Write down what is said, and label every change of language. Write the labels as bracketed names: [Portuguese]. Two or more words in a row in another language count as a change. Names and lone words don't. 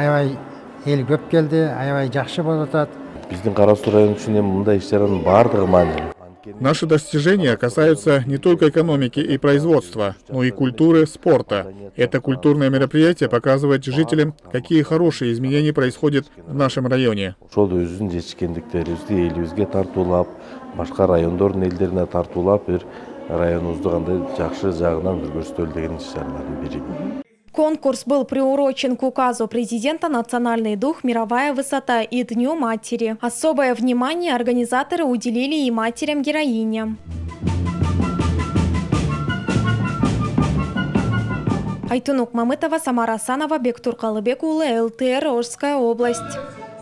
[Russian] Наши достижения касаются не только экономики и производства, но и культуры, спорта. Это культурное мероприятие показывает жителям, какие хорошие изменения происходят в нашем районе. [Kyrgyz] Башка райондордун элдерине тартуулап бир районубузду кандай жакшы жагынан бир көрсөтөлү деген иш-чаралардын бири. [Russian] Конкурс был приурочен к указу президента «Национальный дух. Мировая высота» и Дню матери. Особое внимание организаторы уделили и матерям-героиням. Айтунук Мамытова, Самара Асанова, Бектур Калыбек улы, ЛТР, Ожская область.